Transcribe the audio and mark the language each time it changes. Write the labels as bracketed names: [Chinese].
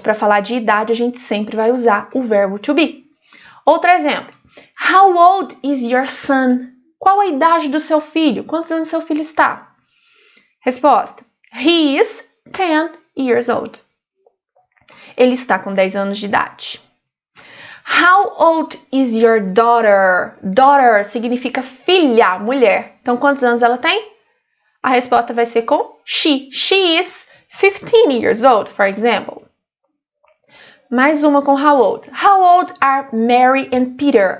[Portuguese] Para falar de idade, a gente sempre vai usar o verbo to be. Outro exemplo. [English] How old is your son? [Portuguese] Qual a idade do seu filho? Quantos anos seu filho está? Resposta. [English] He is 10 years old. [Portuguese] Ele está com 10 anos de idade. [English] How old is your daughter? [Portuguese] Daughter significa filha, mulher. Então, quantos anos ela tem? A resposta vai ser com she. [English] She is 15 years old, for example. [Portuguese] Mais uma com [English] how old. How old are Mary and Peter?